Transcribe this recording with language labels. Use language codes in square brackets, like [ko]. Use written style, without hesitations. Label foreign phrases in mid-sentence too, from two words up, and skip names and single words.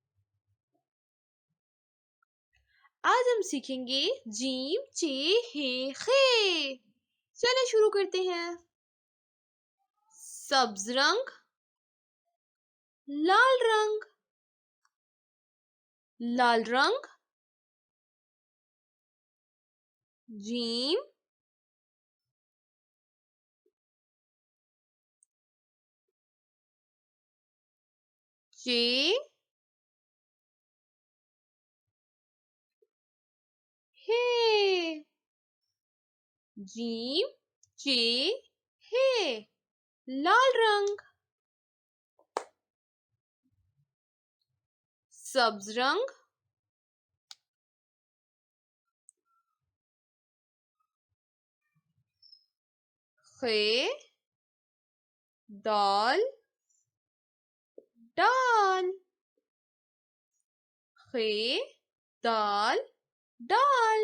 [hi] आज हम सीखेंगे जीम चे हे खे। चलिए शुरू करते हैं। सब्ज रंग, लाल रंग, लाल रंग, जीम, चे, हे। जीम, चे, हे। लाल रंग, सब्ज रंग, खे, दाल, दाल, खे, दाल, दाल।